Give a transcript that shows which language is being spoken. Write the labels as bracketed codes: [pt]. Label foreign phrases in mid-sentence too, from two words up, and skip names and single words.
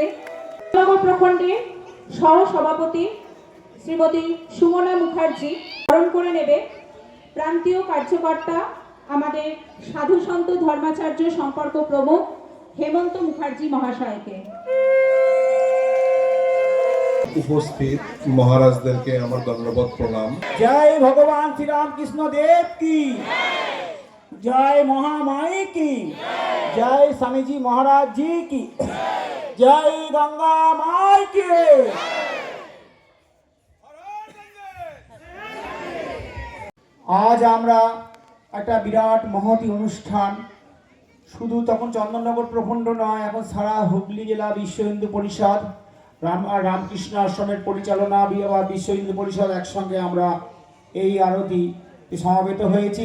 [bn] প্রখণ্ডের সহ সভাপতি শ্রীমতী সুমনা মুখার্জি বরণ করে নেবে প্রান্তীয় কার্যকর্তা আমাদের সাধু সন্ত ধর্মাচার্য সম্পর্ক প্রমুখ হেমন্ত মুখার্জি মহাশয়কে। উপস্থিত মহারাজদেরকে আমার দণ্ডবত প্রণাম। [hi] जय भगवान श्री रामकृष्ण देव की, जय महामाई की, जय स्वामी जी महाराज जी की, जय गंगा माई की। [bn] আজ আমরা একটা বিরাট মহতি অনুষ্ঠান, শুধু তখন চন্দননগর প্রখণ্ড নয়, এখন সারা হুগলি জেলা বিশ্ব হিন্দু পরিষদ রামকৃষ্ণ আশ্রমের পরিচালনা বিশ্ব হিন্দু পরিষদ একসঙ্গে আমরা এই আরতি সমাবেত হয়েছি।